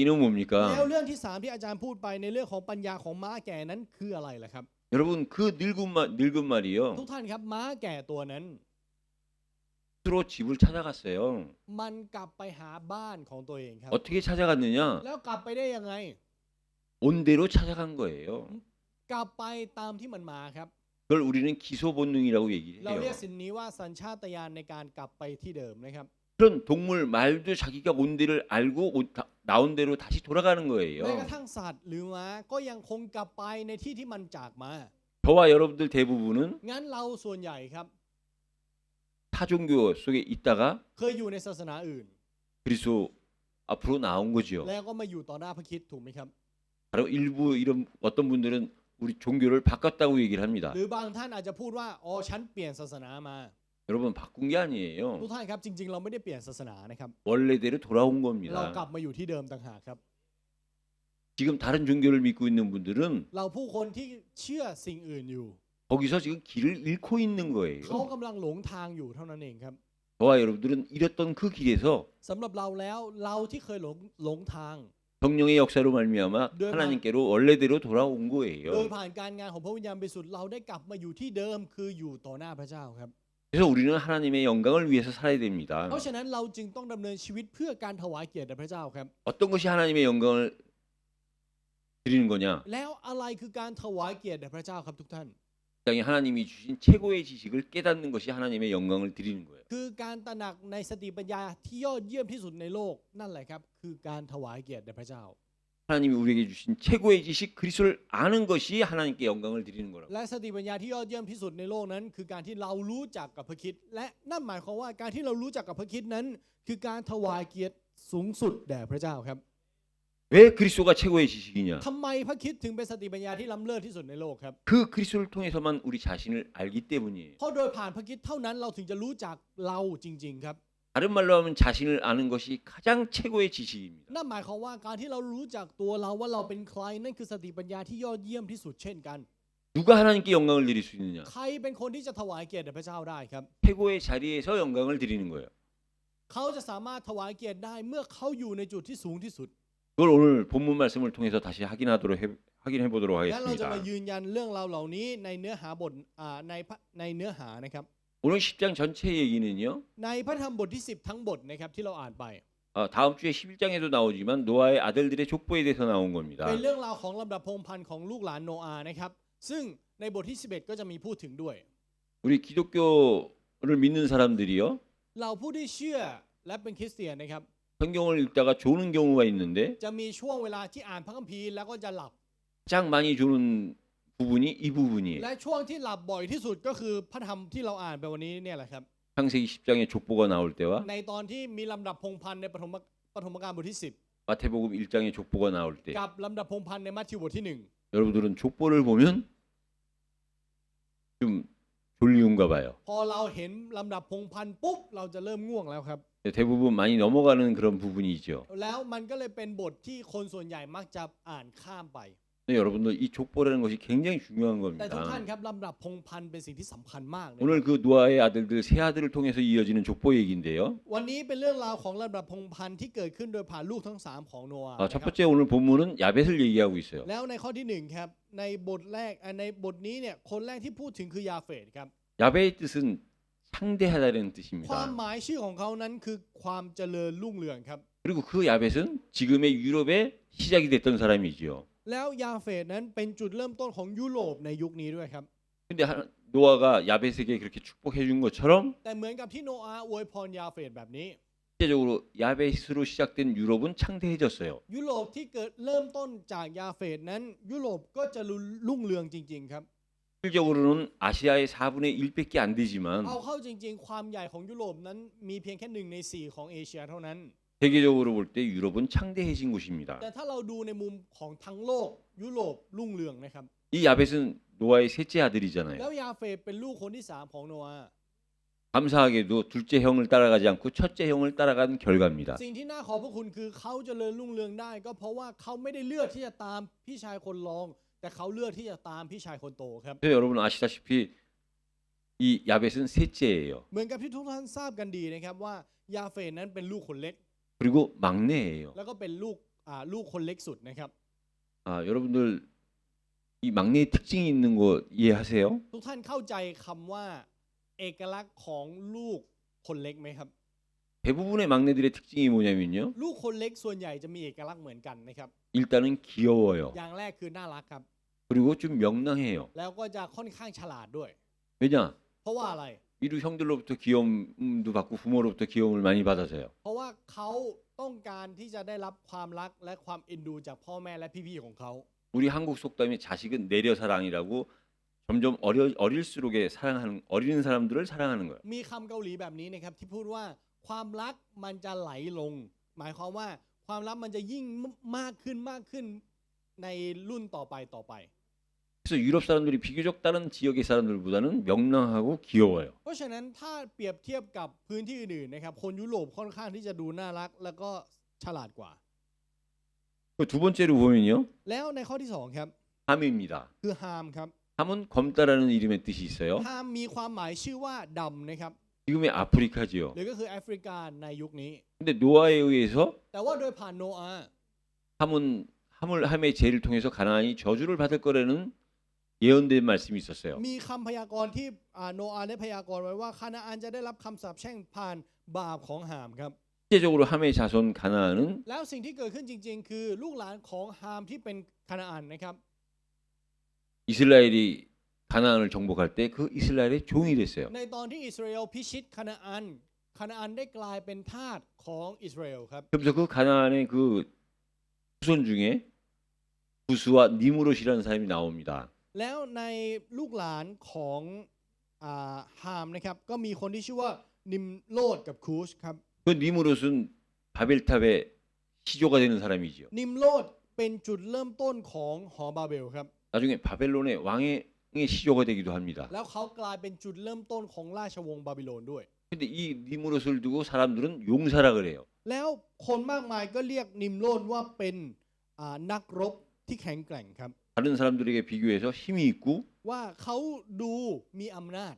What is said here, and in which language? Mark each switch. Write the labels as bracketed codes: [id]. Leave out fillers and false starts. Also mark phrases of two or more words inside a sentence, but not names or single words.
[th] แล้ว [ko] 뭡니까? [th] เรื่องที่สามที่อาจารย์พูดไปในเรื่องของปัญญาของม้าแก่นั้นคืออะไรล่ะครับ [ko] 여러분 그 늙은 말이요. [th] ทุกท่านครับม้าแก่ตัวนั้น [ko] 스스로 집을 찾아갔어요. [th] มันกลับไปหาบ้านของตัวเองครับ [ko] 어떻게 찾아갔느냐? [th] แล้วกลับไปได้ยังไง [ko] 온 대로 찾아간 거예요. [th] กลับไปตามที่มันมาครับ [ko] 그걸 우리는 기소 본능이라고 [th] เราเรีย [ko] 얘기해요. [th] กสิ่งนี้ว่าสัญชาตญาณในการกลับไปที่เดิมนะครับ [ko] 그런 동물 말도 자기가 온 데를 알고 나온 대로 다시 돌아가는 [th] แม้กระ [ko] 거예요. [th] ทั่งสัตว์หรือม้าก็ยังคงกลับไปในที่ที่มันจากมา [ko] 저와 여러분들 대부분은 [th] งั้นเราส่วนใหญ่ครับ [ko] 타종교 속에 있다가 [th] เคยอยู่ในศาสนาอื่น [ko] 그리스도 앞으로 나온 거지요. [th] แล้วก็มาอยู่ต่อหน้าพระคริสต์ถูกไหมครับ [ko] 바로 일부 이런 어떤 분들은 우리 종교를 바꿨다고 얘기를 합니다. [th] หรือบางท่านอาจจะพูดว่าอ๋อฉันเปลี่ยนศาสนามา [ko] 여러분 바꾼 게 [th] ทุก [ko] 아니에요. [th] ท่านครับจริงๆ เราไม่ได้เปลี่ยนศาสนานะครับ [ko] 원래대로 돌아온 [th] เรากลั [ko] 겁니다. [th] บมาอยู่ที่เดิมต่างหากครับ [ko] 지금 다른 종교를 믿고 있는 분들은 [th] เราผู้คนที่เชื่อสิ่งอื่นอยู่ [ko] 거기서 지금 길을 잃고 있는 [th] เขา [ko] 거예요. [th] กำลังหลงทางอยู่เท่านั้นเองครับ [ko] 저와 여러분들은 잃었던 그 길에서 [th] สำหรับเราแล้วเราที่เคยหลงทาง [ko] 성령의 역사로 말미암아 네, 하나님께로 원래대로 돌아온 [th] โดย [ko] 거예요. [th] ผ่านการงานของพระวิญญาณบริสุทธิ์เราได้กลับมาอยู่ที่เดิมคืออยู่ต่อหน้าพระเจ้าครับ [ko] 그래서 우리는 하나님의 영광을 위해서 살아야 됩니다. [th] เพราะฉะนั้นเราจึงต้องดำเนินชีวิตเพื่อการถวายเกียรติแด่พระเจ้าครับ [ko] 어떤 것이 하나님의 영광을 드리는 거냐? [th] แล้วอะไรคือการถวายเกียรติแด่พระเจ้าครับทุกท่าน [ko] 자, 땅에 하나님이 주신 최고의 지식을 깨닫는 것이 하나님의 영광을 드리는 거예요. [th] คือการตระหนักในสติปัญญาที่ยอดเยี่ยมที่สุดในโลกนั่นแหละครับคือการถวายเกียรติแด่พระเจ้า [ko] 하나님이 우리에게 주신 최고의 지식 그리스도를 아는 것이 하나님께 영광을 드리는 거라고. [th] และสติปัญญาที่ยอดเยี่ยมที่สุดในโลกนั้นคือการที่เรารู้จักกับพระคริสต์และนั่นหมายความว่าการที่เรารู้จักกับพระคริสต์นั้นคือการถวายเกียรติสูงสุดแด่พระเจ้าครับ [ko] 왜 그리스도가 최고의 지식이냐? [th] ทำไมพระคริสต์ถึงเป็นสติปัญญาที่ล้ำเลิศที่สุดในโลกครับ [ko] 그 그리스도를 통해서만 우리 자신을 알기 때문이에요. [th] เพราะโดยผ่านพระคริสต์เท่านั้นเราถึงจะรู้จักเราจริงๆครับ [ko] 다른 말로 하면 자신을 아는 것이 가장 최고의 지식입니다. [th] นั่นหมายความว่าการที่เรารู้จักตัวเราว่าเราเป็นใครนั่นคือสติปัญญาที่ยอดเยี่ยมที่สุดเช่นกัน [ko] 누가 하나님께 영광을 드릴 수 있느냐? [th] ใครเป็นคนที่จะถวายเกียรติแด่พระเจ้าได้ครับ [ko] 최고의 자리에서 영광을 드리는 거예요. [th] เขาจะสามารถถวายเกียรติได้เมื่อเขาอยู่ในจุดที่สูงที่สุด [ko] 그걸 오늘 본문 말씀을 통해서 다시 확인해 보도록 [th] และเราจะมา [ko] 하겠습니다. [th] ยืนยันเรื่องราวเหล่านี้ในเนื้อหาบทในเนื้อหานะครับ [ko] 오늘 10장 전체 얘기는요. [th] ในพระธรรมบทที่10ทั้งบทนะครับที่เราอ่านไป [ko] 다음 주에 11장에도 나오지만 노아의 아들들의 족보에 대해서 나온 겁니다. [th] เป็นเรื่องราวของลำดับพงศ์พันธุ์ของลูกหลานโนอาห์นะครับซึ่งในบทที่11ก็จะมีพูดถึงด้วย [ko] 우리 기독교를 믿는 사람들이요. [th] เราผู้ที่เชื่อและเป็นคริสเตียนนะครับ [ko] 성경을 읽다가 조는 경우가 있는데 [th] จะมีช่วงเวลาที่อ่านพระคัมภีร์แล้วก็จะหลับ [ko] 가장 많이 조는 부분이 이 부분이에요. [th] และช่วงที่หลับบ่อยที่สุดก็คือพระธรรมที่เราอ่านไปวันนี้เนี่ยแหละครับ [ko] 창세기 10장에 족보가 나올 때와 [th] ในตอนที่มีลำดับพงศ์พันธุ์ในปฐมกาลบทที่10 [ko] 마태복음 1장에 족보가 나올 때 [th] กับลำดับพงศ์พันธุ์ในมัทธิวบทที่1 [ko] 여러분들은 족보를 보면 좀 졸리운가 봐요. [th] พอเราเห็นลำดับพงศ์พันธุ์ปุ๊บเราจะเริ่มง่วงแล้วครับ [ko] 대부분 많이 넘어가는 그런 부분이죠. [th] แล้วมันก็เลยเป็นบทที่คนส่วนใหญ่มักจะอ่านข้ามไป [ko] 근데 여러분들 이 족보라는 것이 굉장히 중요한 [th] แต่ทุกท่าน [ko] 겁니다. [th] ครับลำดับพงศ์พันธุ์เป็นสิ่งที่สำคัญมากนะ [ko] 오늘 그 노아의 아들들 세 아들을 통해서 이어지는 족보 얘기인데요. [th] วันนี้เป็นเรื่องราวของลำดับพงศ์พันธุ์ที่เกิดขึ้นโดยผ่านลูกทั้ง3ของโนอาห์ [ko] 첫 [th] นะครับ [ko] 번째 오늘 본문은 야벳을 얘기하고 있어요. [th] แล้วในข้อที่1ครับในบทแรกในบทนี้เนี่ยคนแรกที่พูดถึงคือยาเฟตครับ [ko] 야벳의 뜻은 창대하다는 [th] ความ [ko] 뜻입니다. [th] หมายชื่อของเขานั้นคือความเจริญรุ่งเรืองครับ [ko] 그리고 그 야벳은 지금의 유럽의 시작이 됐던 사람이지요. [th] แล้วยาเฟตนั้นเป็นจุดเริ่มต้นของยุโรปในยุคนี้ด้วยครับ [ko] 근데 노아가 야벳에게 그렇게 축복해 준 것처럼 [th] แต่เหมือนกับที่โนอาห์อวยพรยาเฟตแบบนี้ [ko] 실제적으로 야벳으로 시작된 유럽은 창대해졌어요. [th] ยุโรปที่เกิดเริ่มต้นจากยาเฟตนั้นยุโรปก็จะรุ่งเรืองจริงๆครับ [ko] 실질적으로는 아시아의 4분의 1밖에 안 되지만 [th] เอาเข้าจริงๆความใหญ่ของยุโรปนั้นมีเพียงแค่1ใน4ของเอเชียเท่านั้น [ko] 세계적으로 볼 때 유럽은 창대해진 곳입니다. [th] แต่ถ้าเราดูในมุมของทั้งโลกยุโรปรุ่งเรืองนะครับ [ko] 이 야벳은 노아의 셋째 [th] แล้ [ko] 아들이잖아요. [th] วยาเฟตเป็นลูกคนที่3ของโนอาห์ [ko] 감사하게도 둘째 형을 따라가지 않고 첫째 형을 따라간 결과입니다. [th] สิ่งที่น่าขอบพระคุณคือเขาเจริญรุ่งเรืองได้ก็เพราะว่าเขาไม่ได้เลือกที่จะตามพี่ชายคนรอง แต่เขาเลือกที่จะตามพี่ชายคนโตครับ [ko] 그래서 여러분 아시다시피 이 야벳은 셋째예요. [th] เหมือนกับที่ทุกท่านทราบกันดีนะครับว่ายาเฟตนั้นเป็นลูกคนเล็ก [ko] 그리고 막내예요. [th] แล้วก็เป็นลูกคนเล็กสุดนะครับ [ko] 여러분들 이 막내의 특징이 있는 거 이해하세요? [th] ทุกท่านเข้าใจคำว่าเอกลักษณ์ของลูกคนเล็กไหมครับ [ko] 대부분의 막내들의 특징이 뭐냐면요. [th] ลูกคนเล็กส่วนใหญ่จะมีเอกลักษณ์เหมือนกันนะครับ [ko] 일단은 귀여워요. [th] อย่างแรกคือน่ารักครับ [ko] 그리고 좀 명랑해요. [th] แล้วก็จะค่อนข้างฉลาดด้วย [ko] 왜냐? [th] เพราะว่าอะไร [ko] 이루 형들로부터 귀여움도 받고 부모로부터 귀여움을 많이 받아서요. [th] เพราะว่าเขาต้องการที่จะได้รับความรักและความเอ็นดูจากพ่อแม่และพี่ๆของเขา [ko] 우리 한국 속담에 자식은 내려 사랑이라고 점점 어릴수록에 사랑하는 어린 사람들을 사랑하는 거예요. [th] มีคำเกาหลีแบบนี้นะครับที่พูดว่าความรักมันจะไหลลง หมายความว่าความรักมันจะยิ่งมากขึ้นในรุ่นต่อไป [ko] 그래서 유럽 사람들이 비교적 다른 지역의 사람들보다는 명랑하고 귀여워요. [th] เพราะฉะนั้นถ้าเปรียบเทียบกับพื้นที่อื่นๆนะครับคนยุโรปค่อนข้างที่จะดูน่ารักแล้วก็ฉลาดกว่า [ko] 두 번째로 보면요. [th] แล้วในข้อที่2ครับ [ko] 함입니다. [th] คือฮามครับ [ko] 함은 검다라는 이름의 뜻이 있어요. [th] ฮามมีความหมายชื่อว่าดำนะครับ [ko] 지금의 아프리카지요. [th] หรือก็คือแอฟริกาในยุคนี้ [ko] 근데 노아에 의해서 [th] แต่ว่าโดยผ่านโนอาห์ [ko] 함의 죄를 통해서 가나안이 저주를 받을 거라는 예언된 말씀이 있었어요. [th] มีคำพยากรณ์ที่โนอาห์ได้พยากรณ์ไว้ว่าคานาอันจะได้รับคำสาปแช่งผ่านบาปของฮามครับ [ko] 실제적으로 함의 자손 가나안은 [th] แล้วสิ่งที่เกิดขึ้นจริงๆ คือลูกหลานของฮามที่เป็นคานาอันนะครับ [ko] 이스라엘이 가나안을 정복할 때 그 이스라엘의 종이 됐어요. [th] ในตอนที่อิสราเอลพิชิตคานาอันได้กลายเป็นทาสของอิสราเอลครับ [ko] 그러면서 그 가나안의 그 후손 중에 구스와 니무롯이라는 사람이 나옵니다. [th] แล้วในลูกหลานของฮามนะครับก็มีคนที่ชื่อว่านิมโลดกับคูชครับ [ko] 그 니무롯은 바벨탑의 시조가 되는 사람이지요. [th] นิมโลดเป็นจุดเริ่มต้นของหอบาเบลครับ [ko] 나중에 바벨론의 왕의 시조가 되기도 합니다. [th] แล้วเขากลายเป็นจุดเริ่มต้นของราชวงศ์บาบิโลนด้วย [ko] 근데 이 니무롯을 두고 사람들은 용사라 그래요. [th] แล้วคนมากมายก็เรียกนิมโลดว่าเป็นนักรบที่แข็งแกร่งครับ [ko] 다른 사람들에게 비교해서 힘이 있고 [th] ว่าเขาดูมีอำนาจ